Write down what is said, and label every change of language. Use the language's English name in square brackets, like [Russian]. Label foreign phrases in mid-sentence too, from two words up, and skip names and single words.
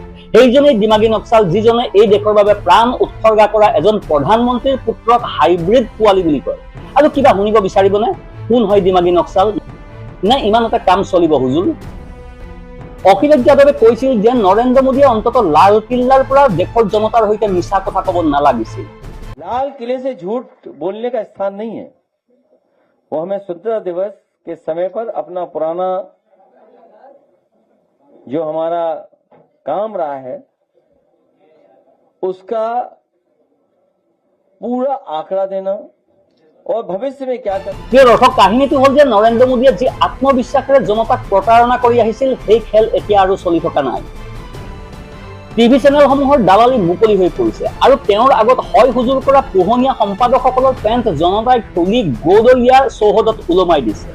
[Assamese] সেইজনেই দিমাগী নক্সাল যিজনে এই দেশৰ বাবে প্ৰাণ উৎসৰ্গা কৰা এজন প্ৰধানমন্ত্ৰীৰ পুত্ৰক হাইব্ৰিড পোৱালি বুলি কয়। আৰু কিবা শুনিব বিচাৰিবনে, কোন হয় দিমাগী নক্সাল? নে ইমানতে কাম চলিব হুজুৰ? অখিলেশ যাদৱে কৈছিল যে নৰেন্দ্ৰ মোদীয়ে অন্তত লালকিল্লাৰ পৰা দেশৰ জনতাৰ সৈতে মিছা কথা ক'ব নালাগিছিল। [Hindi] लाल किले से झूठ बोलने का स्थान नहीं है। वो हमें स्वतंत्रता दिवस के समय पर अपना पुराना जो हमारा काम रहा है उसका पूरा आंकड़ा देना और भविष्य में क्या कर। [Assamese] প্ৰিয় দৰ্শক, কাহিনীটো হ'ল যে নৰেন্দ্ৰ মোদীয়ে যি আত্মবিশ্বাসেৰে জনতাক প্ৰতাৰণা কৰি আহিছিল, সেই খেল এতিয়া আৰু চলি থকা নাই। টিভি চেনেলসমূহৰ দালালি মুকলি হৈ পৰিছে আৰু তেওঁৰ আগত হয় হুজুৰ কৰা পোহনীয়া সম্পাদকসকলৰ পেণ্ট জনতাই খুলি গৌদলীয়া চৌহদত ওলমাই দিছে।